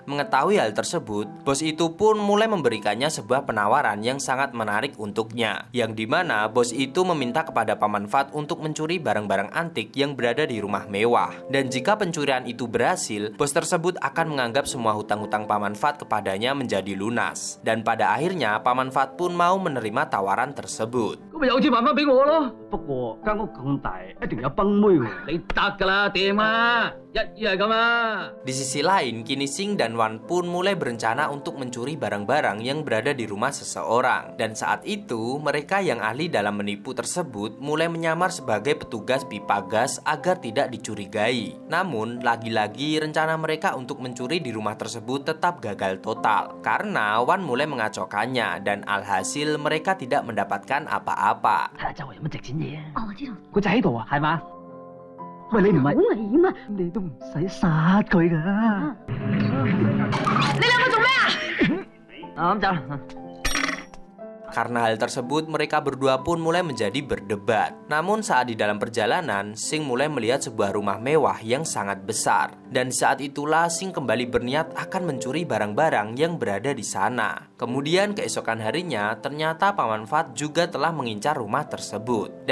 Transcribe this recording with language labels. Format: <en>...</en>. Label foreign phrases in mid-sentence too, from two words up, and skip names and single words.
<id>Mengetahui hal tersebut, bos itu pun mulai memberikannya sebuah penawaran yang sangat menarik untuknya, yang dimana bos itu meminta kepada Paman Fat untuk mencuri barang-barang antik yang berada di rumah mewah. Dan jika pencurian itu berhasil, bos tersebut akan menganggap semua hutang-hutang Paman Fat kepadanya menjadi lunas. Dan pada akhirnya Paman Fat pun mau menerima tawaran tersebut.</id> <yue>咁咪有錢還翻俾我咯。不過間屋咁大，一定有崩妹喎。你得㗎啦，掂啊，一於係咁啊。</yue> <id>Di sisi lain, kini Sing dan Wan pun mulai berencana untuk mencuri barang-barang yang berada di rumah seseorang. Dan saat itu, mereka yang ahli dalam menipu tersebut mulai menyamar sebagai petugas pipa gas agar tidak dicurigai. Namun, lagi-lagi rencana mereka untuk mencuri di rumah tersebut tetap gagal total, karena Wan mulai mengacaukannya dan alhasil mereka tidak mendapatkan apa-apa.</id> <yue>睇下周圍有乜值錢嘢啊！哦，我知道，佢就喺度啊，係嘛？喂，你唔好係，危險啊！你都唔使殺佢㗎。你兩個做咩啊？咁走啦。</yue> <id>Karena hal tersebut, mereka berdua pun mulai menjadi berdebat. Namun saat di dalam perjalanan, Sing mulai melihat sebuah rumah mewah yang sangat besar. Dan saat itulah Sing kembali berniat akan mencuri barang-barang yang berada di sana. Kemudian keesokan harinya, ternyata Paman Fat juga telah mengincar rumah tersebut.</id>